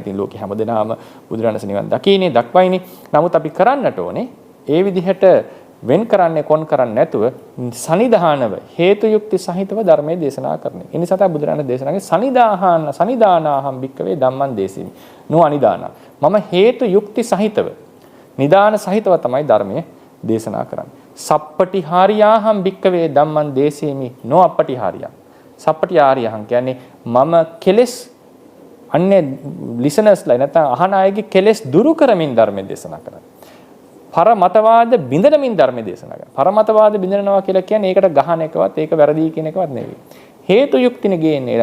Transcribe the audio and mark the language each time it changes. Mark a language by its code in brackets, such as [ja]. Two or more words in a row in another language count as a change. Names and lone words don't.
[si] ඉතින් ලෝකේ හැමදෙනාම බුදුරණස් නිවන් දකින්නේ දක්වයිනේ. නමුත් අපි කරන්නට ඕනේ ඒ විදිහට වෙන් කරන්නේ කොන් කරන්නේ නැතුව සනිදානව හේතු යුක්ති සහිතව ධර්මයේ දේශනා කරන්නේ. ඒ නිසා තමයි බුදුරණස් දේශනාවේ [pi] සනිදානාහම් භික්කවේ ධම්මං දේශිමි. නෝ අනිදාන. [si] මම හේතු යුක්ති සහිතව නිදාන සහිතව තමයි ධර්මයේ දේශනා කරන්නේ. [pi] සප්පටිහාරියාහම් භික්කවේ ධම්මං දේශිමි නෝ අපටිහාරියා. [si] සප්පටිහාරියහම් කියන්නේ මම කෙලස් අන්නේ ලිසනර්ස්ලා නැත්නම් අහන අයගේ කෙලස් දුරු කරමින් ධර්මයේ දේශනා කරන්නේ. පරමතවාද බිඳනමින් ධර්මයේ දේශනා කරනවා. පරමතවාද බිඳනවා කියලා කියන්නේ ඒකට ගහන එකවත් ඒක වැරදි කියන එකවත් නෙවෙයි. හේතු යුක්තිනේ ගේන්නේ.